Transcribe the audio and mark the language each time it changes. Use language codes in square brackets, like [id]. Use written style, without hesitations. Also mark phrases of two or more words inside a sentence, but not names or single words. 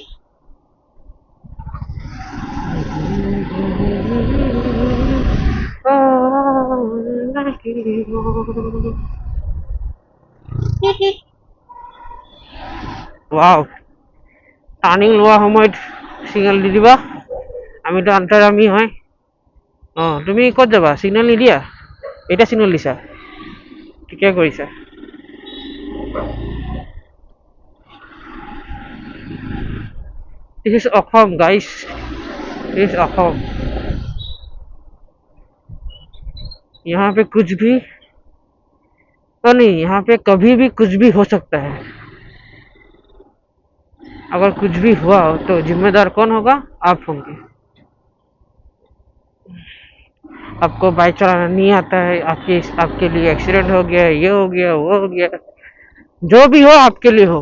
[as] ৱাও, টাৰ্ণিং লোৱাৰ সময়ত চিগনেল দি দিবা, আমিতো আন্তৰামি হয়। তুমি ক'ত যাবা? চিগনেল নিদিয়া? এতিয়া চিগনেল দিছা, ঠিকে কৰিছা। [en] This is Assam, guys. This is Assam. [hi] यहाँ पे कुछ भी नहीं, यहाँ पे कभी भी कुछ भी हो सकता है। अगर कुछ भी हुआ तो जिम्मेदार कौन होगा? आप होंगे। आपको बाइक चलाना नहीं आता है, आपके लिए एक्सीडेंट हो गया, ये हो गया, वो हो गया, जो भी हो आपके लिए हो।